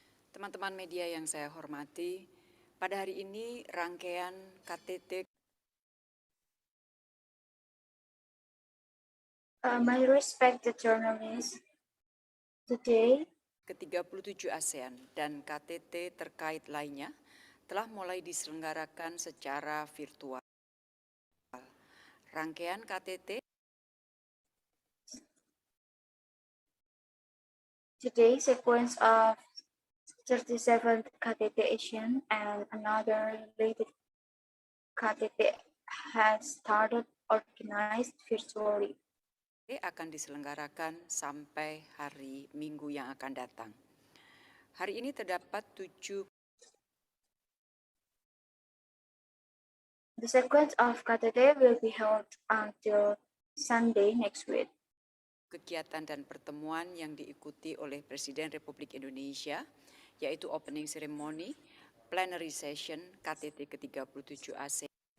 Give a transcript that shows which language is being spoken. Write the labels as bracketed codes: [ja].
[id] Teman-teman media yang saya hormati, pada hari ini rangkaian KTT [en] My respected journalists, today [id] ke-37 ASEAN dan KTT terkait lainnya telah mulai diselenggarakan secara virtual. Rangkaian KTT [en] today sequence of 37th KTT ASEAN and another related KTT has started organized virtually. [id] akan diselenggarakan sampai hari Minggu yang akan datang. Hari ini terdapat 7 [en] The sequence of KTT will be held until Sunday next week. [id] kegiatan dan pertemuan yang diikuti oleh Presiden Republik Indonesia, yaitu [en] opening ceremony, plenary session [id] KTT ke-37 ASEAN.